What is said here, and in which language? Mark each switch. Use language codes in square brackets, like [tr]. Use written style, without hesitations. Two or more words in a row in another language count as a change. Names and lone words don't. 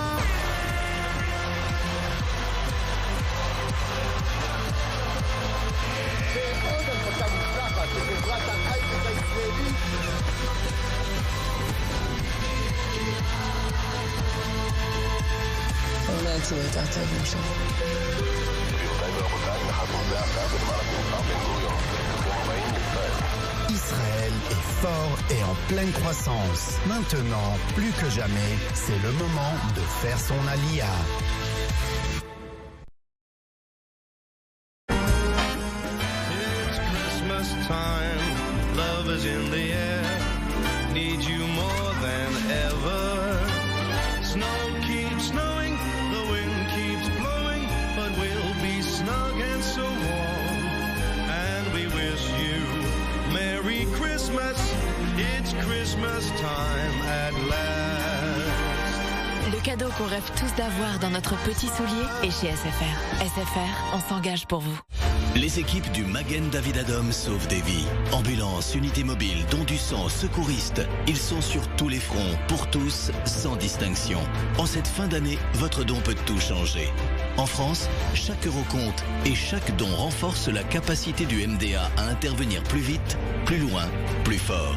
[he] ועוד הנפקה מוצלחת בחברת ההייטק הישראלית. אולי אצלו יותר טוב משהו. [fr] Israël est fort et en pleine croissance. Maintenant, plus que jamais, c'est le moment de faire son aliyah. [en] It's Christmas time, love is in the air, need you more than ever. Snow keeps snowing, the wind keeps blowing, but we'll be snug and so warm. And we wish you Merry Christmas, it's Christmas time at last. [fr] Le cadeau qu'on rêve tous d'avoir dans notre petit soulier est chez SFR. SFR, on s'engage pour vous. Les équipes du Magen David Adom sauvent des vies. Ambulances, unités mobiles, dons du sang, secouristes. Ils sont sur tous les fronts, pour tous, sans distinction. En cette fin d'année, votre don peut tout changer. En France, chaque euro compte et chaque don renforce la capacité du MDA à intervenir plus vite, plus loin, plus fort.